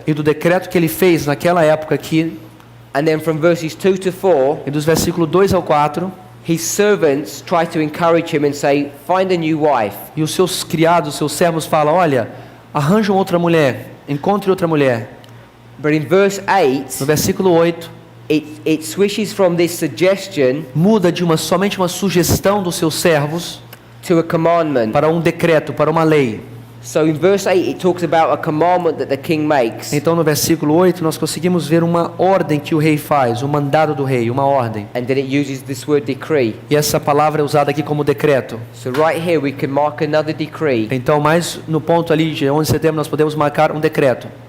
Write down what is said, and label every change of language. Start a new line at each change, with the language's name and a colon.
Portuguese: e do decreto que ele fez naquela época aqui,
English: And then from verses 2 to 4,
Portuguese: e dos versículos 2 ao 4,
English: his servants try to encourage him and say, find a new wife.
Portuguese: e os seus criados, seus servos falam, olha, arranjam outra mulher, encontre outra mulher.
English: But in verse 8,
Portuguese: No versículo 8,
English: it switches from this suggestion
Portuguese: muda de somente uma sugestão dos seus servos
English: to a commandment.
Portuguese: para um decreto, para uma lei.
English: So in verse 8, it talks about a commandment that the king makes.
Portuguese: Então no versículo 8 nós conseguimos ver uma ordem que o rei faz, um mandado do rei, uma ordem.
English: And then it uses this word decree.
Portuguese: E essa palavra é usada aqui como decreto.
English: So right here we can mark another decree.
Portuguese: Então mais no ponto ali de 11 de setembro nós podemos marcar um decreto.